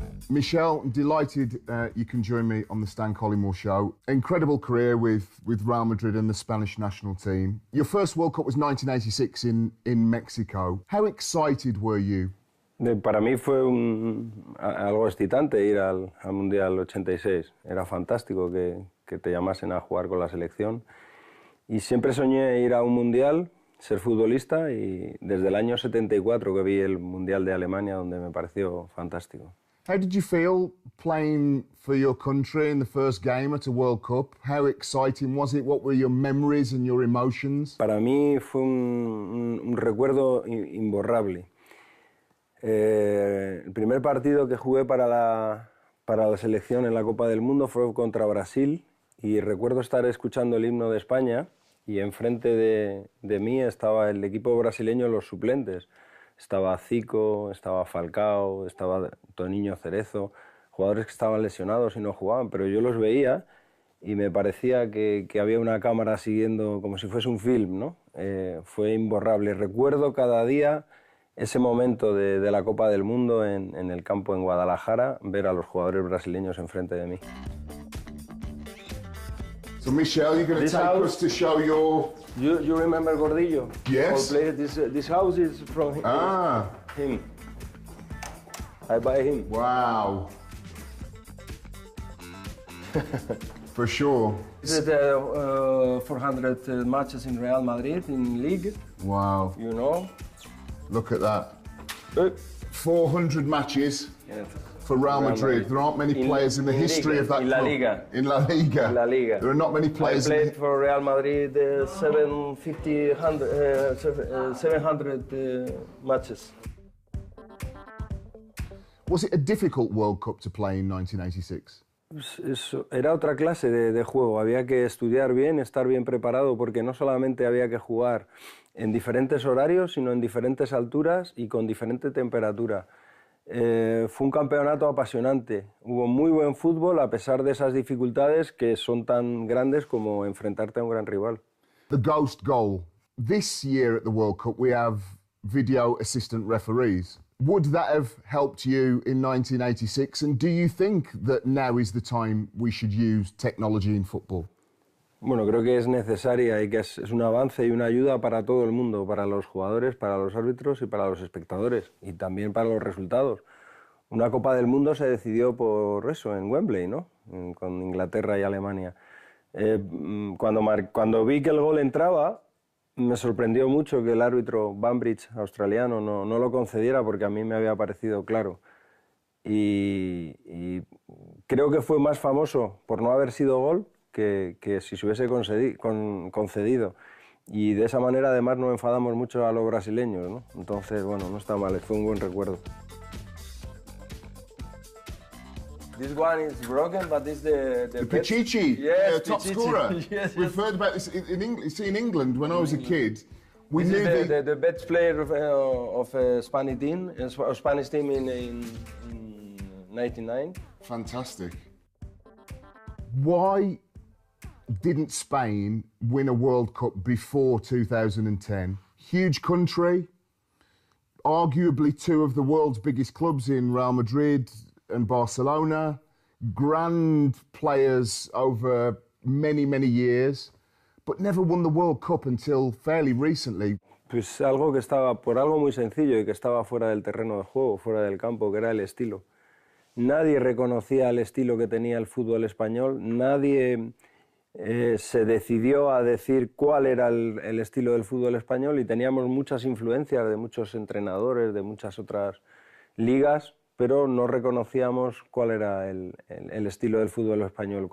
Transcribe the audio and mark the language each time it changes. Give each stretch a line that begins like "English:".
English: Michel, delighted you can join me on the Stan Collymore show. Incredible career with Real Madrid and the Spanish national team. Your first World Cup was 1986 in Mexico. How excited were you
Spanish: Para mí fue algo excitante ir al Mundial 86. Era fantástico que te llamasen a jugar con la selección. Y siempre soñé ir a un Mundial, ser futbolista, y desde el año 74 que vi el Mundial de Alemania, donde me pareció fantástico.
English: How did you feel playing for your country in the first game at a World Cup? How exciting was it? What were your memories and your emotions?
Spanish: Para mí fue un recuerdo imborrable. El primer partido que jugué para la selección en la Copa del Mundo fue contra Brasil, y recuerdo estar escuchando el himno de España y enfrente de mí estaba el equipo brasileño, los suplentes. Estaba Zico, estaba Falcao, estaba Toniño Cerezo, jugadores que estaban lesionados y no jugaban, pero yo los veía y me parecía que había una cámara siguiendo como si fuese un film, ¿no? Fue imborrable. Recuerdo cada día ese momento de la Copa del Mundo en el campo en Guadalajara, ver a los jugadores brasileños enfrente de mí.
English: So Michel, you're going to take us to show your... You remember Gordillo? Yes. This house is from him. Ah. Him. I buy him. Wow. For sure. This is the 400 matches in Real Madrid in league. Wow. You know. Look at that. 400 matches. Yes. For Real Madrid. There aren't many players in the history of that in La club. Liga. In La Liga. In La Liga. There are not many players. I played for Real Madrid 700 matches. Was it a difficult World Cup to play in 1986?
Spanish: Era otra clase de juego. Había que estudiar bien, estar bien preparado, porque no solamente había que jugar en diferentes horarios, sino en diferentes alturas y con diferente temperatura. Fue un campeonato apasionante. Hubo muy buen fútbol a pesar de esas dificultades que son tan grandes como enfrentarte a un gran rival.
English: The ghost goal. This year at the World Cup we have video assistant referees. Would that have helped you in 1986? And do you think that now is the time we should use technology in football?
Spanish: Bueno, creo que es necesaria y que es un avance y una ayuda para todo el mundo, para los jugadores, para los árbitros y para los espectadores, y también para los resultados. Una Copa del Mundo se decidió por eso, en Wembley, ¿no? Con Inglaterra y Alemania. Cuando vi que el gol entraba, me sorprendió mucho que el árbitro Banbridge, australiano, no lo concediera, porque a mí me había parecido claro. Y creo que fue más famoso por no haber sido gol que si se hubiese concedido. Y de esa manera además no enfadamos mucho a los brasileños, ¿no? Entonces, bueno, no está mal, fue un buen recuerdo.
English: This one is broken, but it's the Pichichi, yes, top Pichichi. scorer. Yes, We've heard about this in England. See, in England, when I was a kid, we This knew is the best player of Spanish team in 99. Fantastic. Why didn't Spain win a World Cup before 2010? Huge country, arguably two of the world's biggest clubs in Real Madrid and Barcelona, grand players over many, many years, but never won the World Cup until fairly recently.
Spanish: Pues algo que estaba, por algo muy sencillo y que estaba fuera del terreno de juego, fuera del campo, que era el estilo. Nadie reconocía el estilo que tenía el fútbol español, nadie se decidió a decir cuál era el estilo del fútbol español, y teníamos muchas influencias de muchos entrenadores, de muchas otras ligas, pero no reconocíamos cuál era el estilo del fútbol español.